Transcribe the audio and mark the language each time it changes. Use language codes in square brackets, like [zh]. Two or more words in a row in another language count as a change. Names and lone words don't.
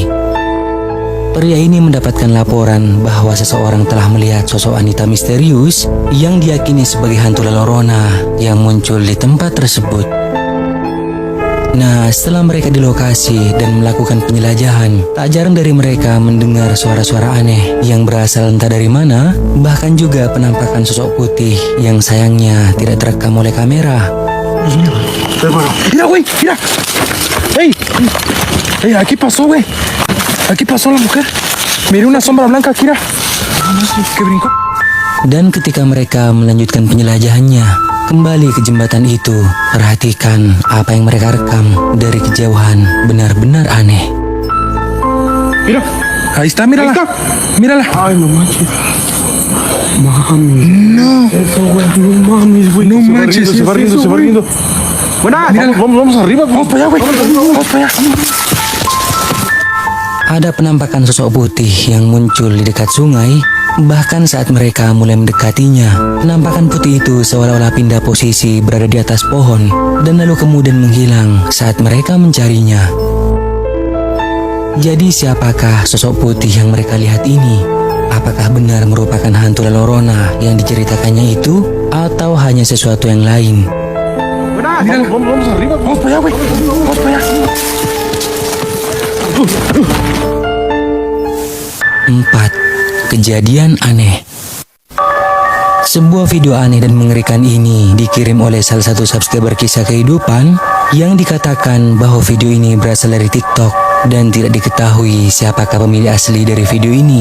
[id] Pria ini mendapatkan laporan bahwa seseorang telah melihat sosok wanita misterius yang diyakini sebagai hantu La Llorona yang muncul di tempat tersebut. Nah, setelah mereka di lokasi dan melakukan penjelajahan, tak jarang dari mereka mendengar suara-suara aneh yang berasal entah dari mana, bahkan juga penampakan sosok putih yang sayangnya tidak terekam oleh kamera. [es] Mira, güey, mira. Hey, aquí pasó, güey. Aquí pasó la mujer. Miré una sombra blanca aquí, mira. Que brincó. [id] Dan ketika mereka melanjutkan penjelajahannya kembali ke jembatan itu, perhatikan apa yang mereka rekam dari kejauhan, benar-benar aneh. [es] Mira, ahí está, mírala. Mírala. Ay, no manches. Mami. No. Eso, güey. No mames, güey. No manches, se va riendo. Buenas. Vamos arriba. Vamos para allá, güey. Vamos para allá. [id] Ada penampakan sosok putih yang muncul di dekat sungai. Bahkan saat mereka mulai mendekatinya, penampakan putih itu seolah-olah pindah posisi berada di atas pohon, dan lalu kemudian menghilang saat mereka mencarinya. Jadi siapakah sosok putih yang mereka lihat ini? Apakah benar merupakan hantu La Llorona yang diceritakannya itu, atau hanya sesuatu yang lain? [es] Mira, vamos arriba. Vamos para allá, güey. Vamos para allá. [id] 4. Kejadian aneh. Sebuah video aneh dan mengerikan ini dikirim oleh salah satu subscriber kisah kehidupan yang dikatakan bahwa video ini berasal dari TikTok dan tidak diketahui siapakah pemilik asli dari video ini.